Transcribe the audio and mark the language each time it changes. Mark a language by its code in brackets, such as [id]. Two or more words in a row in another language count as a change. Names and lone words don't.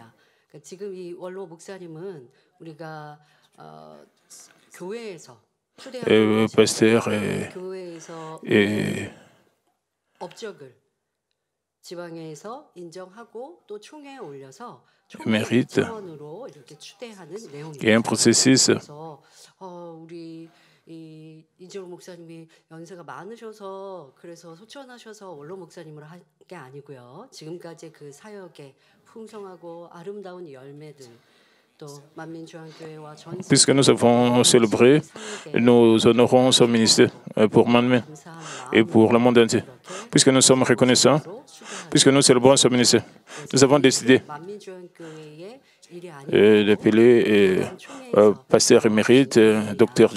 [fr] Pasteur et mérite. Il y a un processus. [ko] 이재호 목사님이 연세가 많으셔서 그래서 소천하셔서 원로 목사님으로 한 게 아니고요. 지금까지 그 사역의 풍성하고 아름다운 열매들. [fr] Puisque nous avons célébré, nous honorons son ministère pour Manmin et pour le monde entier. Puisque nous sommes reconnaissants, puisque nous célébrons son ministère, nous avons décidé d'appeler pasteur émérite, Dr.